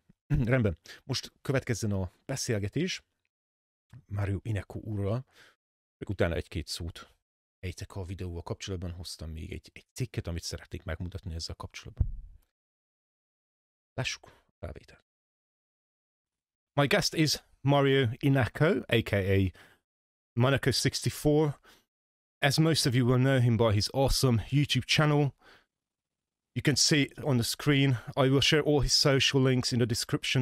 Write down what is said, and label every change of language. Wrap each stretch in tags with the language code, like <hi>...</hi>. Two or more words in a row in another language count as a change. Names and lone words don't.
<hu>Rendben, most következzen a beszélgetés Mario Innecco úrral, meg utána egy-két szót ejtek a videóval kapcsolatban, hoztam még egy cikket, amit szeretnék megmutatni ezzel kapcsolatban. Lássuk a felvételt.</hu> <en>My guest is Mario Innecco, aka Monaco64. As most of you will know him by his awesome YouTube channel. You can see it on the screen. I will share all his social links in the description.</en>